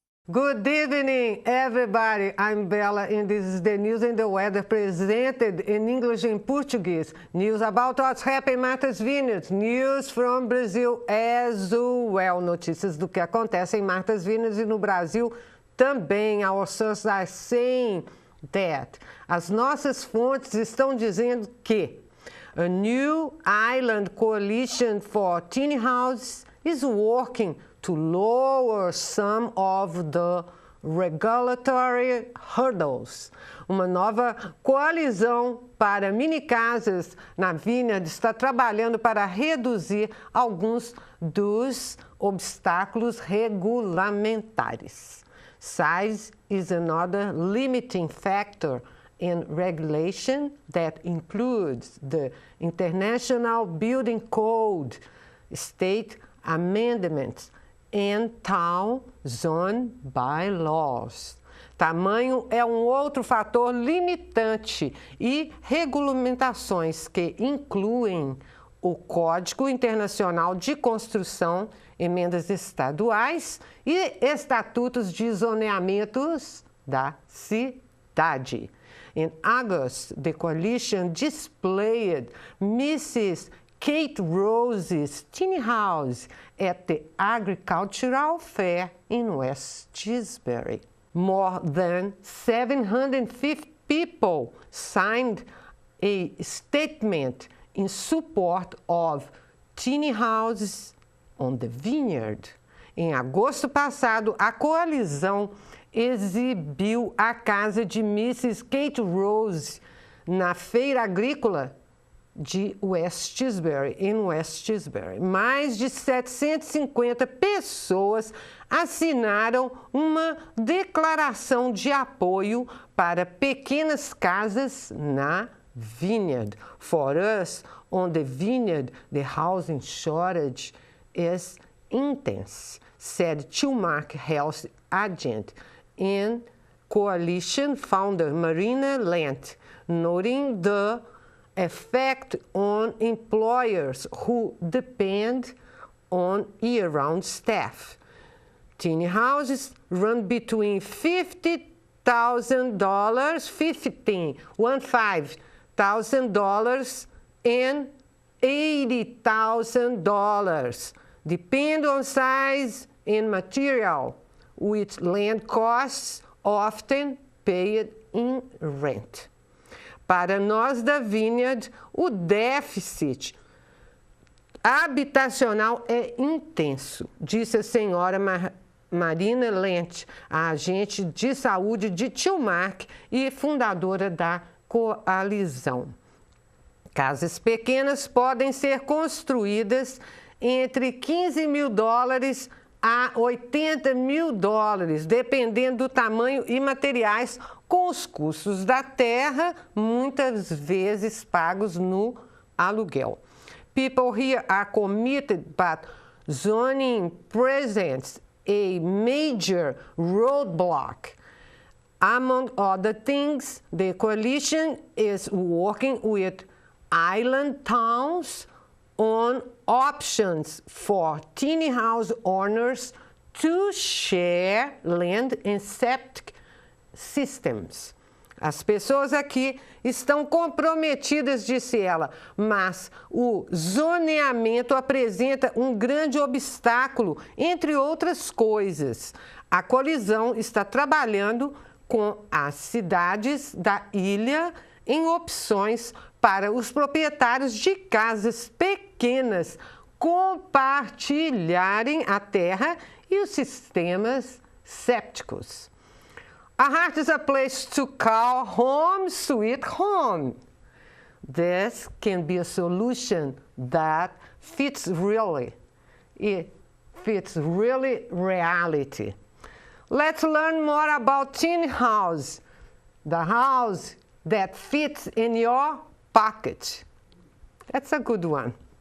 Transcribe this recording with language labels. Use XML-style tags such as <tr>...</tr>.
<en>Good evening, everybody. I'm Bella, and this is the news and the weather presented in English and Portuguese. News about what's happening in Martha's Vineyard. News from Brazil as well.</en> <pt>Notícias do que acontece em Martha's Vineyard e no Brasil também.</pt> <en>Our sources are saying that.</en> <pt>As nossas fontes estão dizendo que</pt> <en>a new island coalition for tiny houses is working to lower some of the regulatory hurdles.</en> <pt>Uma nova coalizão para mini-casas na Vineyard está trabalhando para reduzir alguns dos obstáculos regulamentares.</pt> <en>Size is another limiting factor in regulation that includes the International Building Code, state amendments, and town zone bylaws.</en> <pt>Tamanho é um outro fator limitante e regulamentações que incluem o Código Internacional de Construção, emendas estaduais e estatutos de zoneamentos da cidade.</pt> <en>In August, the coalition displayed Mrs. Kate Rose's tiny house at the Agricultural Fair in West Tisbury. More than 750 people signed a statement in support of tiny houses on the Vineyard.</en> <pt>Em agosto passado, a coalizão exibiu a casa de Mrs. Kate Rose na Feira Agrícola de West Tisbury, em West Tisbury. Mais de 750 pessoas assinaram uma declaração de apoio para pequenas casas na Vineyard.</pt> <en>For us, on the Vineyard, the housing shortage is intense, said Tillmark Health agent and coalition founder Marina Lent, noting the effect on employers who depend on year-round staff. Tiny houses run between $15,000 and $80,000, depend on size and material, with land costs often paid in rent.</en> <pt>Para nós da Vineyard, o déficit habitacional é intenso, disse a senhora Marina Lent, a agente de saúde de Tillmark e fundadora da coalizão. Casas pequenas podem ser construídas entre $15.000 a $80.000, dependendo do tamanho e materiais, com os custos da terra muitas vezes pagos no aluguel.</pt> <en>People here are committed, but zoning presents a major roadblock. Among other things, the coalition is working with island towns on options for tiny house owners to share land and septic systems.</en> <pt>As pessoas aqui estão comprometidas, disse ela, mas o zoneamento apresenta um grande obstáculo, entre outras coisas. A coalizão está trabalhando com as cidades da ilha em opções para os proprietários de casas pequenas compartilharem a terra e os sistemas sépticos.</pt> <en>A heart is a place to call home sweet home. This can be a solution that fits really. It fits really reality. Let's learn more about tiny house, the house that fits in your pocket. That's a good one.</en>